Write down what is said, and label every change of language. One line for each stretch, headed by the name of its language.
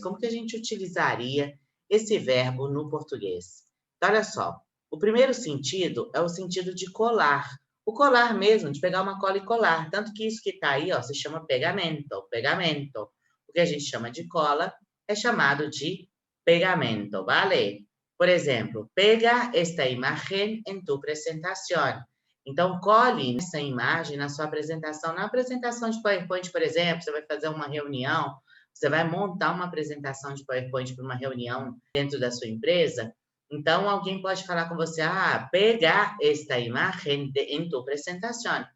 Portuguese: Como que a gente utilizaria esse verbo no português? Então, olha só. O primeiro sentido é o sentido de colar. O colar mesmo, de pegar uma cola e colar. Tanto que isso que está aí, ó, se chama pegamento, pegamento. O que a gente chama de cola é chamado de pegamento, ¿vale? Por exemplo,
Spanish: pega esta imagen en tu presentación.
Portuguese: Então, cole essa imagem na sua apresentação. Na apresentação de PowerPoint, por exemplo, você vai fazer uma reunião, você vai montar uma apresentação de PowerPoint para uma reunião dentro da sua empresa. Então, alguém pode falar com você,
Spanish: pega esta imagem em tu apresentação.